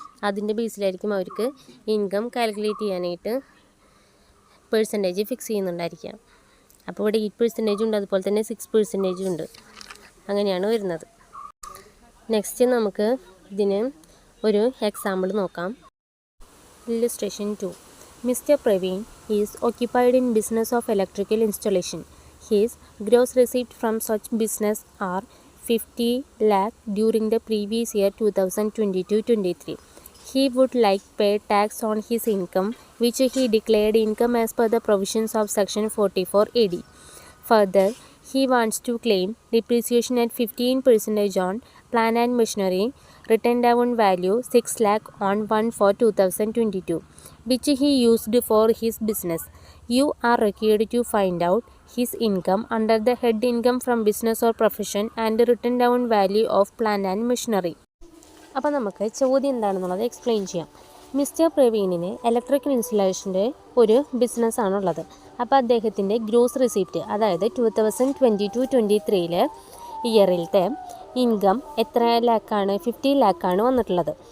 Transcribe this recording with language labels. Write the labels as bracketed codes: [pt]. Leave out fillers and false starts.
[ml] അതിൻ്റെ ബേസിലായിരിക്കും അവർക്ക് income calculate ചെയ്യാനായിട്ട് പെർസെൻറ്റേജ് ഫിക്സ് ചെയ്യുന്നുണ്ടായിരിക്കുക. അപ്പോൾ ഇവിടെ 8% ഉണ്ട്, അതുപോലെ തന്നെ 6% ഉണ്ട്. അങ്ങനെയാണ് വരുന്നത്. നെക്സ്റ്റ് നമുക്ക് ഇതിന് ഒരു എക്സാമ്പിൾ നോക്കാം. Illustration 2. Mr. [en] Praveen is occupied in business of electrical installation. His gross receipt from such business are 50 lakh during the previous year 2022-23. He would like pay tax on his income, which he declared income as per the provisions of section 44 AD. Further, he wants to claim depreciation at 15% on plant and machinery, written down value 6 lakh on 1/4/2022, which he used for his business. You are required to find out his income under the head income from business or profession and written down value of plant and machinery. [ml] അപ്പോൾ നമുക്ക് ചോദ്യം എന്താണെന്നുള്ളത് explain ചെയ്യാം. Mister പ്രവീണിന് electrical ഇൻസ്റ്റലേഷൻ്റെ ഒരു ബിസിനസ്സാണുള്ളത്. അപ്പോൾ അദ്ദേഹത്തിൻ്റെ gross receipt, അതായത് 2022-23 ഇയറിലത്തെ income എത്ര ലാക്കാണ്, 50 ലാക്കാണ് വന്നിട്ടുള്ളത്.